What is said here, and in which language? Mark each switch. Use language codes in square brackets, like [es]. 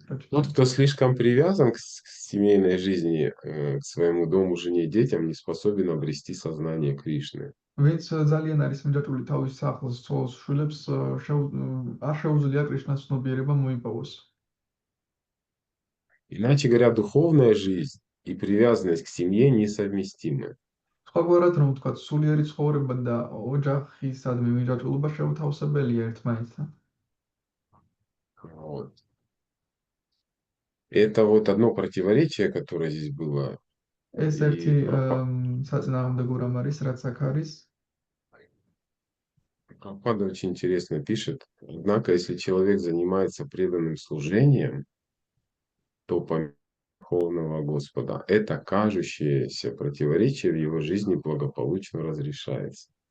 [ru] Тот, кто слишком привязан к семейной жизни, к своему дому, жене и детям, не способен обрести сознание Кришны. [ka] ვინც ძალიან არის მიჯაჭვული თავის სახლს, ცოლს, შვილებს, არ შეუძლია კრიშნას ცნობიერება მოიპოვოს. [ru] Иначе говоря, духовная жизнь и привязанность к семье несовместимы. [ka] სხვაგვარად რომ ვთქვათ, სულიერი ცხოვრება და ოჯახისადმი მიჯაჭვულობა შეუთავსებელია ერთმანეთთან. [ru] Вот. Это вот одно противоречие, которое здесь было. [ka] ეს ერთი საწინააღმდეგო რამ არის, რაც აქ არის. [ru] Прабхупада очень интересно пишет. Однако, если человек занимается преданным служением, то помимо Верховного Господа, это кажущееся противоречие в его жизни благополучно разрешается.